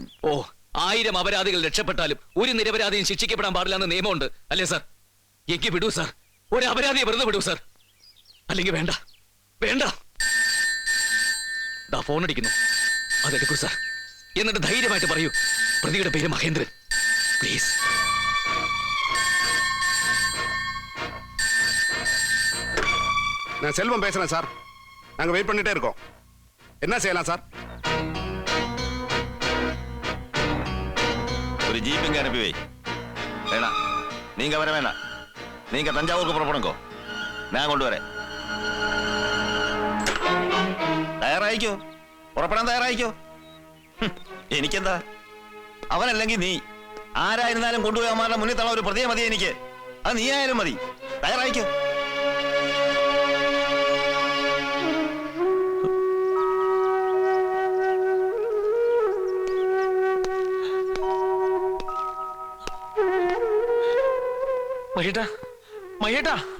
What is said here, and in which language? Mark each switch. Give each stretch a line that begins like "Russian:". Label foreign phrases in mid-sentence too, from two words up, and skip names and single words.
Malayalam: 1000 അപരാധികൾ രക്ഷപ്പെട്ടാലും ഒരു നിരപരാധിയും ശിക്ഷിക്കപ്പെടാൻ പാടില്ല എന്ന് നിയമമുണ്ട് അല്ലേ സാർ? എനിക്ക് വിടൂ സാർ, ഒരു അപരാധിയെ വെറുതെ വിടൂ സാർ. അല്ലെങ്കിൽ വേണ്ട. ഫോൺ അടിക്കുന്നു, അതെടുക്കൂ സാർ. എന്നിട്ട് ധൈര്യമായിട്ട് പറയൂ, പ്രതിയുടെ പേര് മഹേന്ദ്രൻ. പ്ലീസ്.
Tamil: நான் செல்வம் பேசுறேன் சார். நாங்க வெயிட் பண்ணிட்டே இருக்கோம். என்ன செய்யலாம் சார்? ஒரு ஜீப் இங்க அனுப்பி வை. வேணாம், நீங்க வர வேணாம். நீங்க தஞ்சாவூருக்கு புறப்படுங்கோ, நான் கொண்டு வரேன்.
Malayalam: തയ്യാറായിക്കോ, പുറപ്പെടാൻ തയ്യാറായിക്കോ. എനിക്കെന്താ, അവനല്ലെങ്കിൽ നീ ആരായിരുന്നാലും കൊണ്ടുപോയി അവന്മാരുടെ മുന്നിൽ തള്ള ഒരു പ്രതിയെ മതി എനിക്ക്. അത് നീ ആയാലും മതി. തയ്യാറായിക്കോ. മഹേട്ടാ,